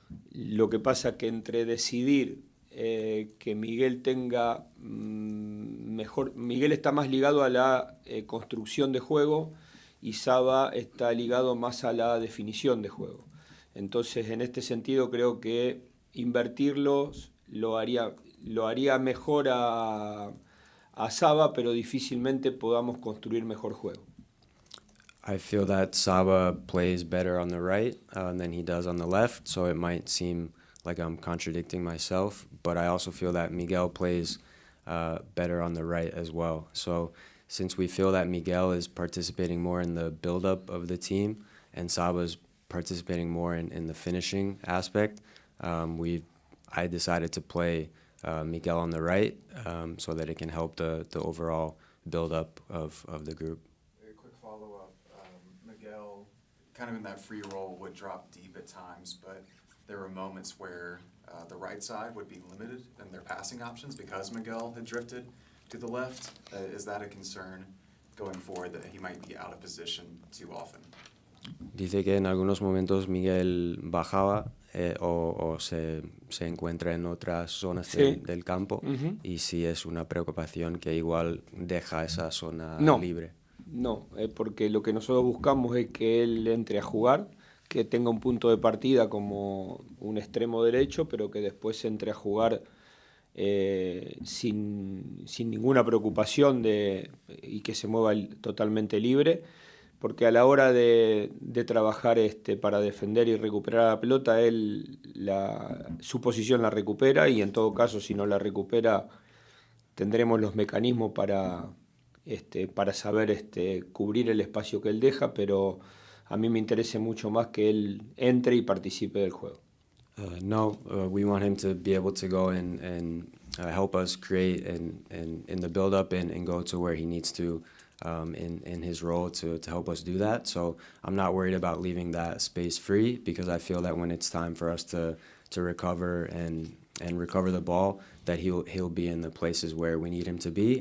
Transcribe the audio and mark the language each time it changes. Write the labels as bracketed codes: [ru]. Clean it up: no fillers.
[es] Lo que pasa que entre decidir que Miguel tenga Miguel está más ligado a la construcción de juego y Saba está ligado más a la definición de juego. Entonces, en este sentido, creo que invertirlos lo haría mejor a Saba, pero difícilmente podamos construir mejor juego. [en] I feel that Saba plays better on the right than he does on the left, so it might seem like I'm contradicting myself, but I also feel that Miguel plays better on the right as well. So since we feel that Miguel is participating more in the build-up of the team and Saba's participating more in the finishing aspect, I decided to play Miguel on the right so that it can help the overall build-up of the group. A quick follow-up. Miguel, kind of in that free role, would drop deep at times, but there were moments where the right side would be limited in their passing options because Miguel had drifted to the left. Is that a concern going forward, that he might be out of position too often? [es] Dice que en algunos momentos Miguel bajaba o se encuentra en otras zonas del campo, y sí es una preocupación que igual deja esa zona libre. No, porque lo que nosotros buscamos es que él entre a jugar, que tenga un punto de partida como un extremo derecho, pero que después entre a jugar sin ninguna preocupación y que se mueva totalmente libre, porque a la hora de trabajar para defender y recuperar la pelota, él su posición la recupera, y en todo caso, si no la recupera, tendremos los mecanismos para saber cubrir el espacio que él deja, pero a mí me interesa mucho más que él entre y participe del juego. [en] We want him to be able to go and help us create in the build-up and go to where he needs to in his role to help us do that. So I'm not worried about leaving that space free, because I feel that when it's time for us to recover and recover the ball, that he'll be in the places where we need him to be.